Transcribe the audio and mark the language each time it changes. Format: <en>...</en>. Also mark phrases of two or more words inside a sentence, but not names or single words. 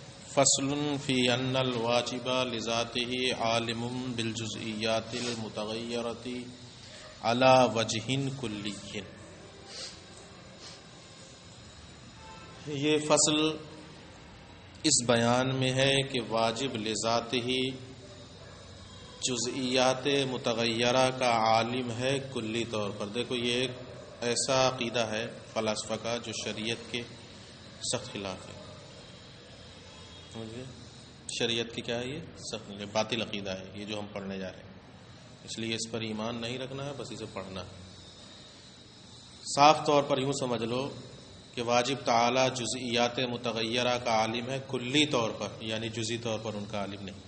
<ar>فصل فی ان الواجب لذاته عالم بالجزئیات المتغیرۃ علی وجہ کلی.</ar> <ur>یہ فصل اس بیان میں ہے کہ</ur> <ar>واجب لذاته</ar> <ur>جزئیات متغیرہ کا عالم ہے کلی طور پر. دیکھو یہ ایک ایسا عقیدہ ہے فلاسفہ کا جو شریعت کے سخت خلاف ہے. شریعت کی کیا ہے؟ یہ سخت باطل عقیدہ ہے یہ جو ہم پڑھنے جا رہے ہیں. اس لیے اس پر ایمان نہیں رکھنا ہے، بس اسے پڑھنا ہے. صاف طور پر یوں سمجھ لو کہ واجب تعالی جزئیات متغیرہ کا عالم ہے کلی طور پر، یعنی جزئی طور پر ان کا عالم نہیں.</ur>